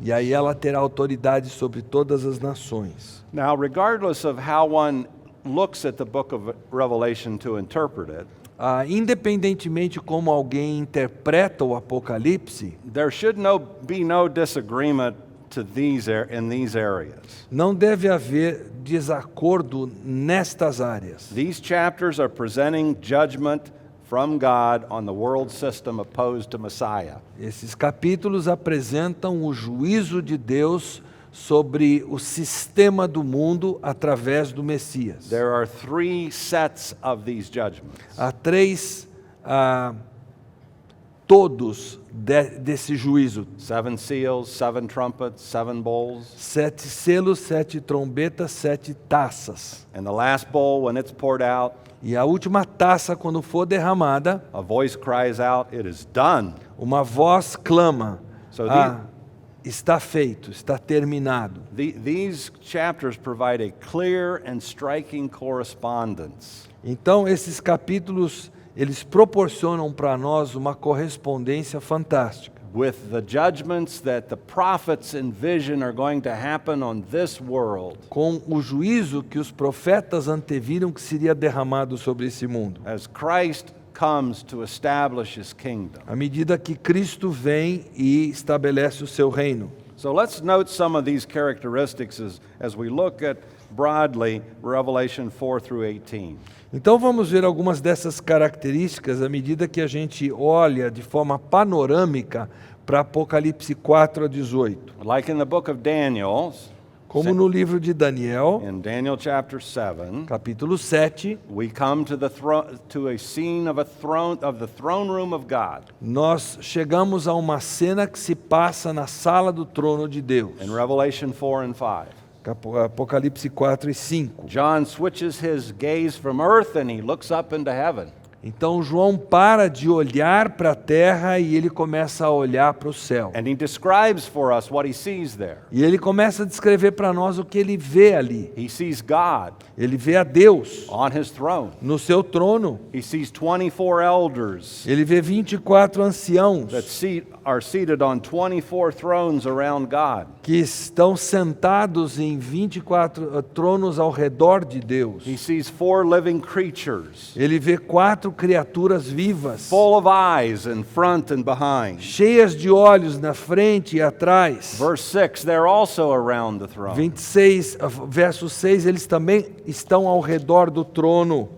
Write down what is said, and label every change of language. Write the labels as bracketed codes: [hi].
[pt] E aí ela terá autoridade sobre todas as nações. [en] Now, regardless of how one looks at the book of Revelation to interpret it, [pt] Independentemente como alguém interpreta o Apocalipse, [en] there should be no disagreement in these areas. [pt] não deve haver desacordo nestas áreas. [en] These chapters are presenting judgment from God on the world system opposed to Messiah. [pt] Esses capítulos apresentam o juízo de Deus sobre o sistema do mundo através do Messias. [en] There are 3 sets of these judgments. [pt] Há 3 todos desse juízo. [en] 7 seals, 7 trumpets, 7 bowls. [pt] 7 selos, 7 trombetas, 7 taças. [en] And the last bowl, when it's poured out, [pt] E a última taça, quando for derramada, [en] a voice cries out, "It is done." [pt] uma voz clama: [en] So [pt] está feito, está terminado. [en] These chapters provide a clear and striking correspondence [pt] Então, esses capítulos, eles proporcionam para nós uma correspondência fantástica [en] with the judgments that the prophets envision are going to happen on this world [pt] com o juízo que os profetas anteviram que seria derramado sobre esse mundo. [en] as Christ comes to establish his kingdom. [pt] À medida que Cristo vem e estabelece o seu reino. [en] So let's note some of these characteristics as we look at broadly Revelation 4 through 18. [pt] Então vamos ver algumas dessas características à medida que a gente olha de forma panorâmica para Apocalipse 4 a 18. [en] Like in the book of Daniel, [pt] Como no livro de Daniel, [en] in Daniel chapter 7, [pt] capítulo 7, [en] we come to a scene of the throne room of God. [pt] nós chegamos a uma cena que se passa na sala do trono de Deus. [en] In Revelation 4 and 5. [pt] Apocalipse 4 e 5. [en] John switches his gaze from earth and he looks up into heaven. [pt] Então João para de olhar para a terra e ele começa a olhar para o céu. [en] And he describes for us what he sees there. [pt] E ele começa a descrever para nós o que ele vê ali. [en] He sees God [pt] Ele vê a Deus [en] on his throne. [pt] no seu trono. [en] He sees 24 elders [pt] Ele vê 24 anciãos [en] that are seated on 24 thrones around God. [pt] que estão sentados em 24 tronos ao redor de Deus. [en] He sees 4 living creatures, [pt] Ele vê 4 criaturas vivas, [en] full of eyes in front and behind. [pt] cheias de olhos na frente e atrás. [en] Verse 6, they're also around the throne. [pt] 26, verso 6, eles também estão ao redor do trono.